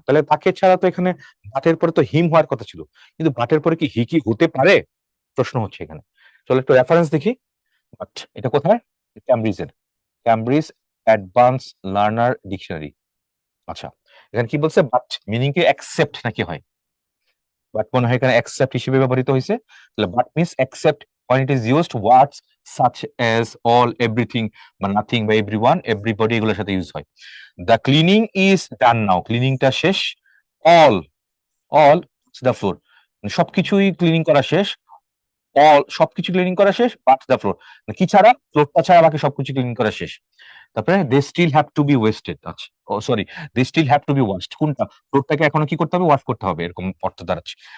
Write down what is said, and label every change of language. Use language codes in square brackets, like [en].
[bn] তাহলে তাকে ছাড়া তো এখানে বাটের পরে তো হিম হওয়ার কথা ছিল, কিন্তু বাটের পরে কি হি কি হতে পারে? প্রশ্ন হচ্ছে এখানে। চলো একটু রেফারেন্স দেখি। বাট এটা কোথায়? ক্যামব্রিজের, ক্যামব্রিজ অ্যাডভান্স লার্নার ডিকশনারি। আচ্ছা, এখানে কি বলছে? বাট মিনিং কি অ্যাকসেপ্ট নাকি হয়? বাট মনে হয় এখানে অ্যাকসেপ্ট হিসেবে ব্যবহৃত হয়েছে। তাহলে but means accept [en] when it is used words such as all, everything বা nothing বা everyone, everybody [bn] এগুলোর সাথে ইউজ হয়। [en] The cleaning is done now, [bn] ক্লিনিংটা শেষ। [en] all the floor, [bn] সবকিছুই ক্লিনিং করা শেষ। সবকিছু ক্লিনিং করা শেষ, বাট দ্য ফ্লোর, কি ছাড়া? ফ্লোরটা ছাড়া বাকি সবকিছু ক্লিনিং করা শেষ। তারপরে দে still have to be wasted, আচ্ছা ও sorry, they still have to B washed, কোনটা ফ্লোরটাকে এখনো কি করতে হবে, ওয়াশ করতে হবে, এরকম অর্থ দাঁড়াচ্ছে।